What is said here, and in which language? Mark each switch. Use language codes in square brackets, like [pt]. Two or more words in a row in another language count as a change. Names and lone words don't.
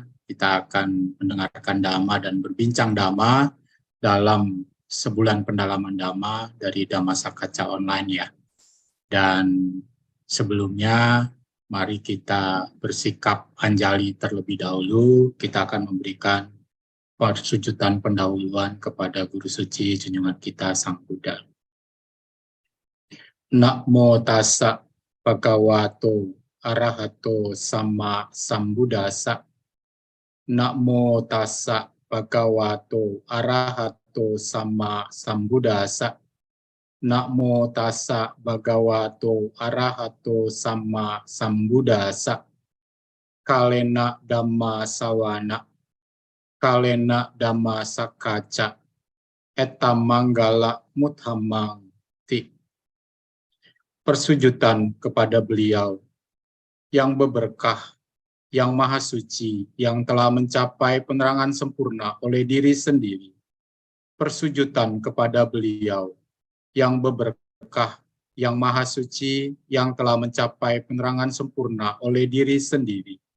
[id] Kita akan mendengarkan Dhamma dan berbincang Dhamma dalam sebulan pendalaman Dhamma dari Dhammasakaca online ya. Dan sebelumnya mari kita bersikap anjali terlebih dahulu. Kita akan memberikan persujudan pendahuluan kepada Guru Suci junjungan kita Sang Buddha. [pi] Namo tassa bhagavato arahato sama sambuddhassa. Namo tassa bhagavato arahato sama sambuddhassa. Namo tassa bhagavato arahato sama sambuddhassa. Kalena dhamma sawana. Kalena dhamma sakaca. Etta manggala muthamang ti. [id] Persujudan kepada beliau yang berberkah, yang maha suci, yang telah mencapai penerangan sempurna oleh diri sendiri. Persujudan kepada beliau yang berberkah, yang maha suci, yang telah mencapai penerangan sempurna oleh diri sendiri.